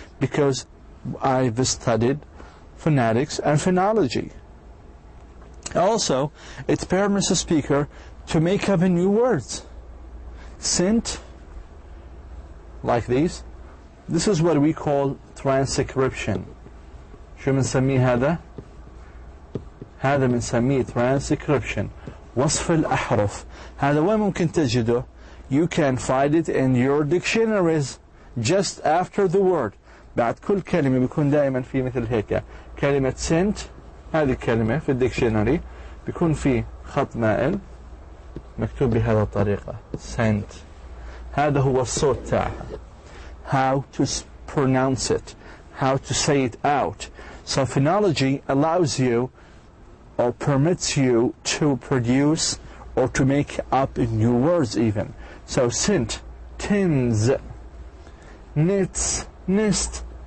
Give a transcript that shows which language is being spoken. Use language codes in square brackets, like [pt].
[en] Because I've studied phonetics and phonology. Also, it permits a speaker to make up new words. Sint, like these. This is what we call transcription. [ar] شو بنسميه هذا؟ هذا بنسميه transcription. وصف الأحرف. هذا وين ممكن تجده؟ [en] You can find it in your dictionaries just after the word. [ar] بعد كل كلمة بيكون دائما في مثل هيك كلمة sent. هذه الكلمة في الديكشنري بيكون في خط مائل مكتوب بهذه الطريقة sent. هذا هو الصوت تاعها. [en] How to pronounce it, how to say it out. So phonology allows you or permits you to produce or to make up new words even. So sint, tins, knits, nist.